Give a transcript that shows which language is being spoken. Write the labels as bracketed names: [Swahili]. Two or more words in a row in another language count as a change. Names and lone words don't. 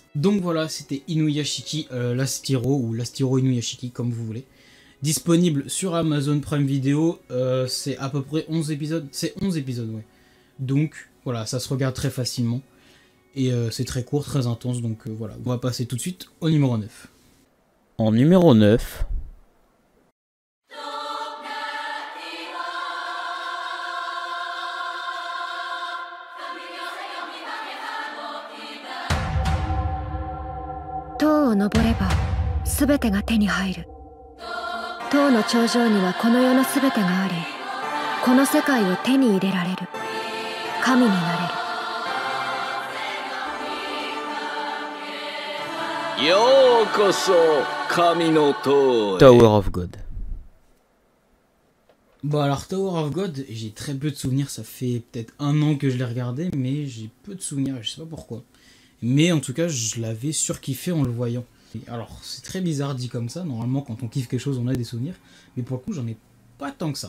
[French] Donc voilà, c'était Inuyashiki Last Hero ou Last Hero Inuyashiki comme vous voulez. Disponible sur Amazon Prime Video, c'est à peu près 11 épisodes. C'est 11 épisodes, ouais. Donc voilà, ça se regarde très facilement. Et c'est très court, très intense, donc voilà. On va passer tout de suite au numéro 9. En numéro 9, [Japanese] 塔を登れば全てが手に入る。塔の頂上にはこの世の全てがあり、この世界を手に入れられる。神になれる。ようこそ神の塔へ。 [French] Tower of God. Bon alors Tower of God, j'ai très peu de souvenirs, ça fait peut-être 1 an que je l'ai regardé, mais j'ai peu de souvenirs, je sais pas pourquoi. Mais en tout cas, je l'avais surkiffé en le voyant. Et alors, c'est très bizarre dit comme ça, normalement quand on kiffe quelque chose, on a des souvenirs, mais pour le coup, j'en ai pas tant que ça.